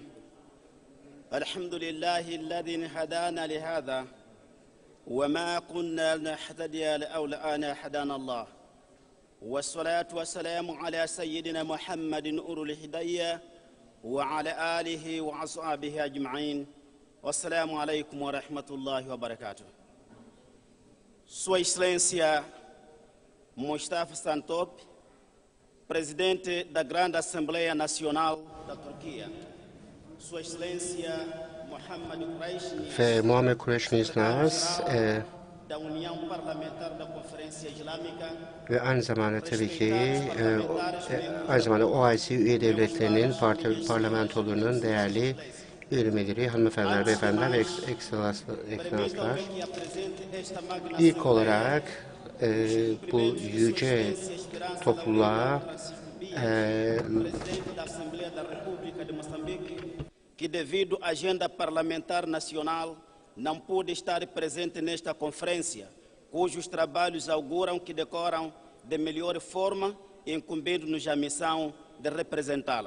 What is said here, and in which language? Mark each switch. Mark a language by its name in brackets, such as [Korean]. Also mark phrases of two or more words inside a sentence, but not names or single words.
[Arabic] الحمد لله الذي هدانا لهذا وما كنا نهتدي لولا أن هدانا الله. والصلاة والسلام على سيدنا محمد أولو الهداية وعلى آله وأصحابه أجمعين. السلام عليكم ورحمة الله وبركاته. [Portuguese] Sua Excelência Mustafa Şentop, Presidente da Grande Assembleia Nacional da Turquia. Sua Excelência Mohamed Qureshni Isnas da União Parlamentar da Konferansiya İslamika [Turkish] ve aynı zamanda tabii ki aynı zamanda OIC üye devletlerinin parlamentolarının değerli üyeleri, hanımefendiler, beyefendiler ve ekselanslar. İlk olarak bu yüce topluluğa [Portuguese] que devido à agenda parlamentar nacional não pôde estar presente nesta conferência, cujos trabalhos auguram que decoram de melhor forma, incumbindo-nos a missão de representá-la.